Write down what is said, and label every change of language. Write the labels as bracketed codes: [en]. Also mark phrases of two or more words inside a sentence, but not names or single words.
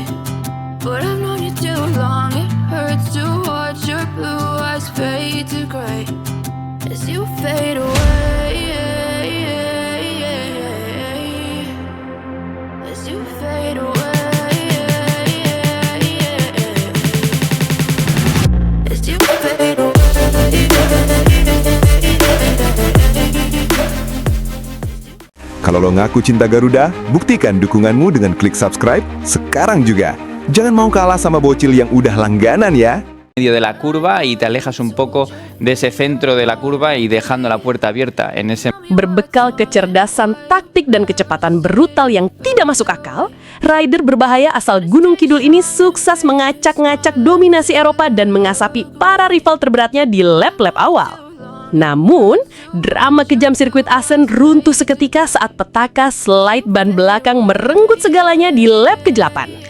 [en] But I've known you too long, it hurts to watch your blue eyes fade to gray as you fade away, as you fade away, as you fade away. [id] Kalau lo ngaku cinta Garuda, buktikan dukunganmu dengan klik subscribe sekarang juga. Jangan mau kalah sama bocil yang udah langganan ya. [es] Medio de la curva y te alejas un poco de ese centro de la curva y dejando la puerta abierta en ese. [id] Berbekal kecerdasan, taktik, dan kecepatan brutal yang tidak masuk akal, rider berbahaya asal Gunung Kidul ini sukses mengacak-ngacak dominasi Eropa dan mengasapi para rival terberatnya di lap-lap awal. Namun, drama kejam sirkuit Assen runtuh seketika saat petaka slide ban belakang merenggut segalanya di lap ke-8.